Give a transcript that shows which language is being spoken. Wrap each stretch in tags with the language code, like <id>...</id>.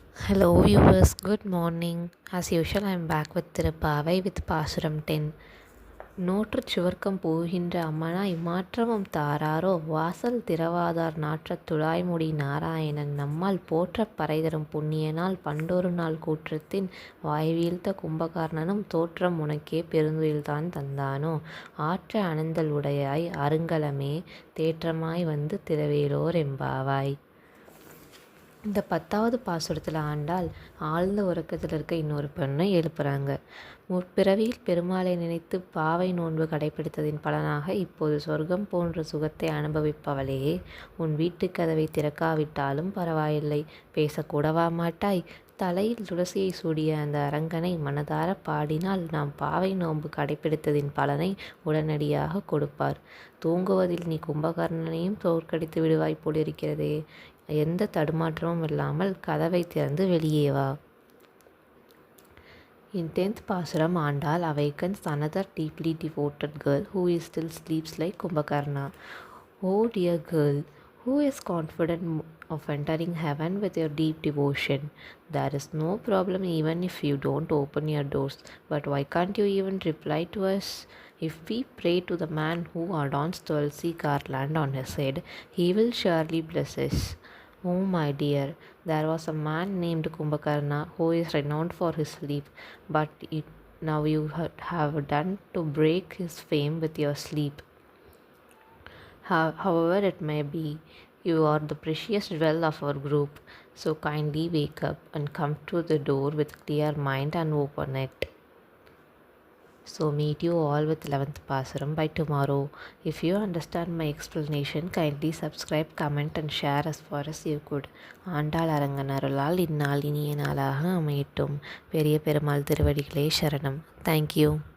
<en>Hello viewers, good morning. As usual, I am back with Tirupavai with Pasuram 10.</en> <ta>நோற்றுச் சுவர்க்கம் போகின்ற அம்மனாய் மாற்றமும் தாராரோ வாசல் திறவாதார் நாற்றத் துழாய்முடி நாராயணன் நம்மால் போற்றப் பறைதரும் புண்ணியனால் பண்டொரு நாள் கூற்றத்தின் வாய்வீழ்த்த கும்பகர்ணனும் தோற்றம் உனக்கே பெருந்துயில்தான் தந்தானோ ஆற்ற அனந்தல் உடையாய் அருங்கலமே தேற்றமாய் வந்து திரவேலோர் எம்பாவாய். இந்த 10வது பாசுரத்தில் ஆண்டாள் ஆழ்ந்த உறக்கத்தில் இருக்க இன்னொரு பெண்ணை எழுப்புறாங்க. முற்பிறவியில் பெருமாளை நினைத்து பாவை நோன்பு கடைபிடித்ததின் பலனாக இப்போது சொர்க்கம் போன்ற சுகத்தை அனுபவிப்பவளே, உன் வீட்டுக் கதவை திறக்காவிட்டாலும் பரவாயில்லை, பேசக்கூடவா மாட்டாய்? தலையில் துளசியை சூடிய அந்த அரங்கனை மனதார பாடினால் நாம் பாவை நோன்பு கடைபிடித்ததின் பலனை உடனடியாக கொடுப்பார். தூங்குவதில் நீ கும்பகர்ணனையும் தோற்கடித்து விடுவாய் போலிருக்கிறதே. எந்த தடுமாற்றமும் இல்லாமல் கதவை திறந்து வெளியே வா.</ta> <en>In 10th Pasuram, Andal awakens another deeply devoted girl who is still sleeps like Kumbhakarna. Oh dear girl, who is confident of entering heaven with your deep devotion? There is no problem even if you don't open your doors. But why can't you even reply to us? If we pray to the man who adorns Tulsi garland on his head, he will surely bless us. Oh my dear, there was a man named Kumbhakarna who is renowned for his sleep, but now you have done to break his fame with your sleep. However it may be, you are the precious jewel of our group, so kindly wake up and come to the door with clear mind and open it. So meet you all with 11th Pasuram by tomorrow. If you understand my explanation, kindly subscribe, comment and share as far as you could.</en> <ta>Andal Arangan அருளால் இந்நாள் இனிய நாளாக அமையட்டும். பெரிய பெருமாள் திருவடிகளே சரணம். Thank you.</ta>